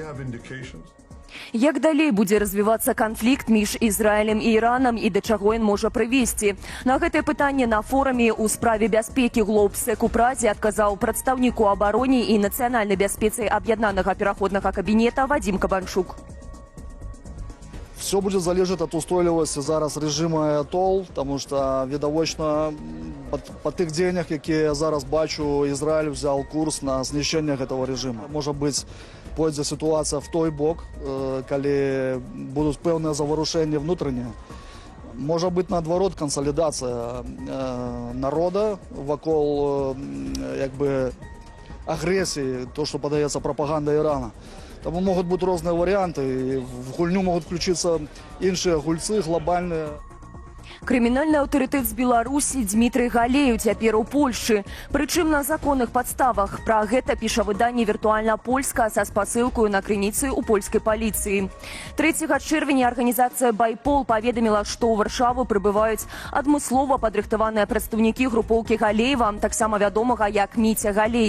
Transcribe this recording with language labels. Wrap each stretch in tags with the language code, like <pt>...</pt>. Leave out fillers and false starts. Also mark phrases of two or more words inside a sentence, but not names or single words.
<be>Як далей будзе развівацца канфлікт між Ізраілем і Іранам і да чаго ён можа прывесці? На гэтае пытанне на форуме ў справе бяспекі Глобсек у Празе адказаў прадстаўніку абароне і нацыянальнай бяспецы аб'яднанага пераходнага кабінета Вадзім Кабанчук.</be> <ru>Все будет</ru> <be>залежать от устойлівасці зараз режима аятол,</be> <ru>потому что</ru> <be>відавочна по тых дзеяннях, якія я зараз бачу, Ізраіль</be> <ru>взял курс</ru> <be>на знішчэнне гэтага режима. Можа быць, пойдзе ситуация в той бок, калі будут пэўныя заварушэнні внутренние. Можа быть, наадварот, кансалідацыя народа вакол агрэсіі, то, что подаецца прапаганда Ирана.</be> <ru>Тому могут быть разные варианты, в гульню могут включиться</ru> <be>іншыя гульцы</be> <ru>глобальные.</ru> <be>Крымінальны аўтарытэт з Беларусі Дмітрый Галеў цяпер у Польшчы, прычым на законных падставах. Пра гэта піша выданне «Віртуальна Польска» са спасылкаю на крыніцы ў польскай паліцыі. 3 чэрвеня арганізацыя «Байпол» паведаміла, што ў Варшаву прыбываюць адмыслова падрыхтаваныя прадстаўнікі групоўкі Галеева, таксама вядомага як Міця Галей.</be>